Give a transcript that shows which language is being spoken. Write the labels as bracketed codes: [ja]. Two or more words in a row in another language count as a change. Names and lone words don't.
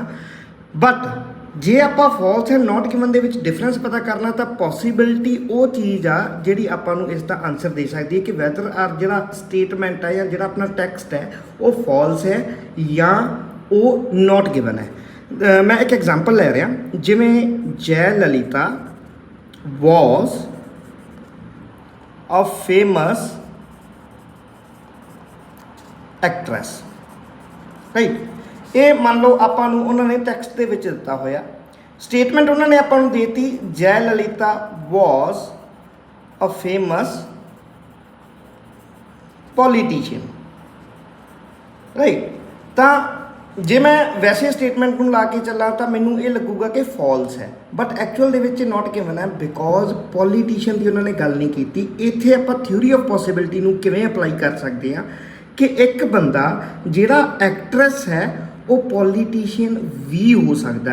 [pa] ਬਟ ਜੇ ਆਪਾਂ [en] false and not given [pa] ਦੇ ਵਿੱਚ ਡਿਫਰੈਂਸ ਪਤਾ ਕਰਨਾ ਤਾਂ ਪੋਸੀਬਿਲਿਟੀ ਉਹ ਚੀਜ਼ ਆ ਜਿਹੜੀ ਆਪਾਂ ਨੂੰ ਇਸ ਦਾ ਆਨਸਰ ਦੇ ਸਕਦੀ ਹੈ ਕਿ [en] whether or [pa] ਜਿਹੜਾ ਸਟੇਟਮੈਂਟ ਹੈ ਜਾਂ ਜਿਹੜਾ ਆਪਣਾ ਟੈਕਸਟ ਹੈ ਉਹ ਫਾਲਸ ਹੈ ਜਾਂ ਉਹ [en] not given [pa] ਹੈ। ਮੈਂ ਇੱਕ ਐਗਜ਼ਾਮਪਲ ਲੈ ਰਿਹਾ, ਜਿਵੇਂ ਜੈ ਲਲਿਤਾ [en] was a famous actress, [pa] ਰਾਈਟ। ਇਹ ਮੰਨ ਲਓ ਆਪਾਂ ਨੂੰ ਉਹਨਾਂ ਨੇ ਟੈਕਸਟ ਦੇ ਵਿੱਚ ਦਿੱਤਾ ਹੋਇਆ ਸਟੇਟਮੈਂਟ, ਉਹਨਾਂ ਨੇ ਆਪਾਂ ਨੂੰ ਦੇਤੀ ਜੈ ਲਲਿਤਾ [en] was a famous politician, [pa] ਰਾਈਟ। ਤਾਂ ਜੇ ਮੈਂ ਵੈਸੇ ਸਟੇਟਮੈਂਟ ਨੂੰ ਲਾ ਕੇ ਚੱਲਾਂ ਤਾਂ ਮੈਨੂੰ ਇਹ ਲੱਗੂਗਾ ਕਿ ਫਾਲਸ ਹੈ, ਬਟ ਐਕਚੁਅਲ ਦੇ ਵਿੱਚ [en] not given [pa] ਹੈ [en] because politician [pa] ਦੀ ਉਹਨਾਂ ਨੇ ਗੱਲ ਨਹੀਂ ਕੀਤੀ। ਇੱਥੇ ਆਪਾਂ [en] theory of possibility [pa] ਨੂੰ ਕਿਵੇਂ ਅਪਲਾਈ ਕਰ ਸਕਦੇ ਹਾਂ ਕਿ ਇੱਕ ਬੰਦਾ ਜਿਹੜਾ ਐਕਟਰੈਸ ਹੈ ਉਹ ਪੋਲੀਟੀਸ਼ੀਅਨ ਵੀ ਹੋ ਸਕਦਾ ਹੈ।